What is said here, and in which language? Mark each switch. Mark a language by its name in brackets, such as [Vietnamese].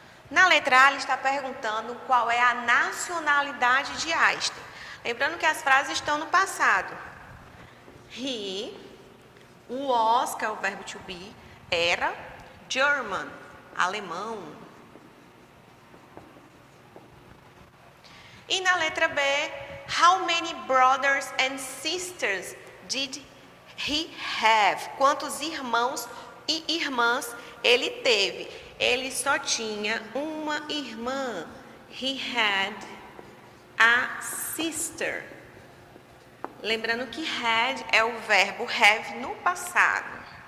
[Portuguese] Na letra A, ele está perguntando qual é a nacionalidade de Einstein. Lembrando que as frases estão no passado. [English] He was, [Portuguese] que é o verbo to be, era German, alemão. E na letra B, [English] how many brothers and sisters did he have? [Portuguese] Quantos irmãos e irmãs ele teve? Ele só tinha uma irmã. [English] He had a sister. [Portuguese] Lembrando que had é o verbo have no passado.